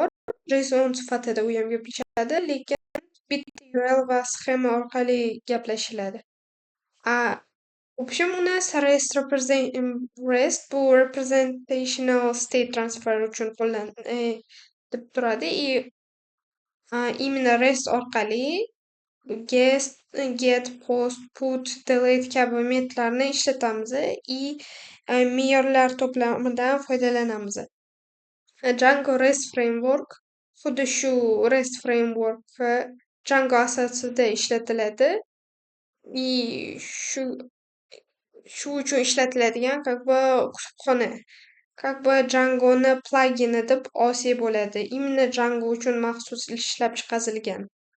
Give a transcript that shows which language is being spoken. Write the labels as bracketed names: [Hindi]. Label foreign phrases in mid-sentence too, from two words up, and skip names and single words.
[Uzbek] JSON sifatida u ham gaplashadi, lekin bitta URL va sxema orqali gaplashiladi. [Russian] В общем, у нас [Uzbek] REST bu [English] representational state transfer [Uzbek] uchun deb turadi. Именно REST orqali get, post, put, delete kabi metodlarni ishlatamiz me'yorlar to'plamidan foydalanamiz. Django REST framework xuddi shu REST framework Django asosida ishlatiladi. Shu uchun ishlatiladigan [Russian] как бы [Uzbek] kutubxona. [Russian] Как бы [Uzbek] Django'ni plagini deb olsak bo'ladi. Именно Django uchun maxsus ishlab chiqarilgan.